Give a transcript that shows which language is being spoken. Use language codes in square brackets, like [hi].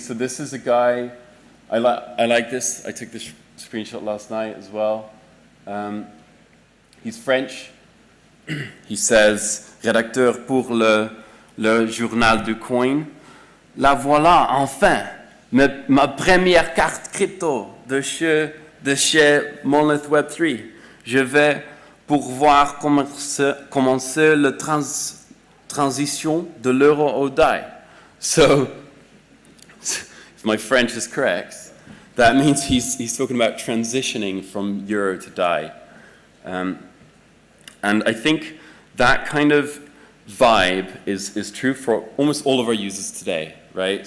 [en] So this is a guy, I like this. I took this screenshot last night as well. He's French. He says, [fr] rédacteur pour le journal du coin. La voilà, enfin, ma première carte crypto de chez Monolith Web 3. Je vais pouvoir commencer la transition de l'euro au DAI. [en] So, if my French is correct, that means he's talking about transitioning from euro to DAI. And I think that kind of vibe is true for almost all of our users today, right?